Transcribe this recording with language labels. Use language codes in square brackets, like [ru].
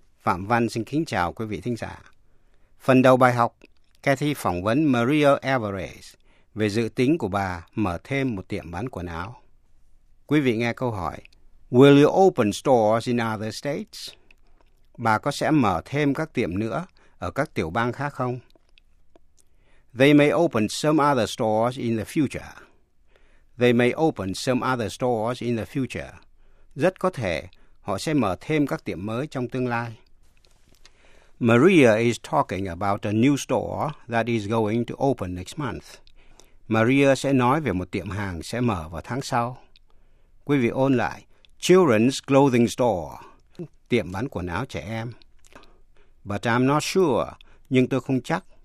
[vi] Phạm Văn xin kính chào quý vị thính giả. Phần đầu bài học, Cathy phỏng vấn Maria Alvarez về dự tính của bà mở thêm một tiệm bán quần áo. Quý vị nghe câu hỏi: [en] Will you open stores in other states? [vi] Bà có sẽ mở thêm các tiệm nữa ở các tiểu bang khác không? [en] They may open some other stores in the future. They may open some other stores in the future. [vi] Rất có thể họ sẽ mở thêm các tiệm mới trong tương lai. [en] Maria is talking about a new store that is going to open next month. [vi] Maria sẽ nói về một tiệm hàng sẽ mở vào tháng sau. Quý vị ôn lại: [en] Children's clothing store, [vi] tiệm bán quần áo trẻ em. [en] But I'm not sure, [vi] nhưng tôi không chắc.